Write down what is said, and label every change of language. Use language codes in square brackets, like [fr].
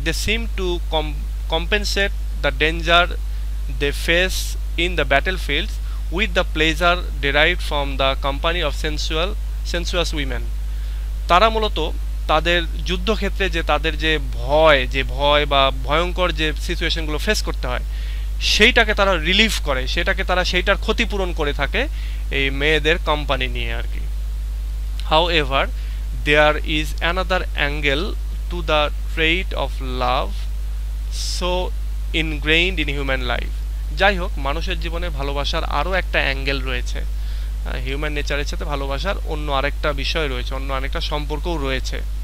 [en] They seem to compensate the danger they face in the battle fields with the pleasure derived from the company of sensuous women. [bn] তারা মূলত তাদের যুদ্ধক্ষেত্রে যে তাদের যে ভয় বা ভয়ঙ্কর যে সিচুয়েশনগুলো ফেস করতে হয়, সেইটাকে তারা রিলিফ করে, সেইটার ক্ষতিপূরণ করে থাকে এই মেয়েদের কোম্পানি নিয়ে আর কি। [en] However, there is another angle to the trait of love so ingrained in human life. [bn] যাই হোক, মানুষের জীবনে ভালোবাসার আরও একটা অ্যাঙ্গেল রয়েছে, হিউম্যান নেচারের সাথে ভালোবাসার অন্য আরেকটা বিষয় রয়েছে, অন্য আরেকটা সম্পর্কও রয়েছে।